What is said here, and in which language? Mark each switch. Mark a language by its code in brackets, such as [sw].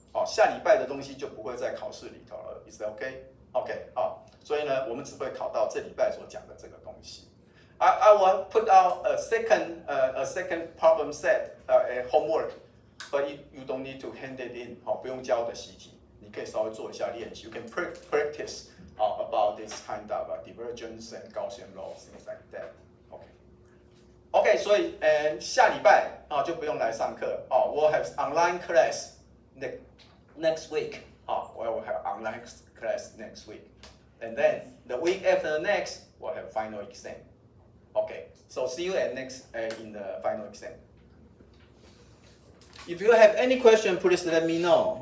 [zh] 下礼拜的东西就不会在考试里头了。 [en] Is that okay? Okay. [zh] 所以呢，我们只会考到这礼拜所讲的这个东西。 [en] I will put out a second problem set, a homework, but you don't need to hand it in. [zh] 不用交的习题，你可以稍微做一下练习。 [en] You can practice about this kind of divergence and Gaussian laws, things like that. [zh] Okay, 所以下礼拜就不用来上课。 [en] We'll have online class next week. We'll have online class next week. And then the week after next, we'll have final exam. Okay, so see you in the final exam. If you have any question, please let me know.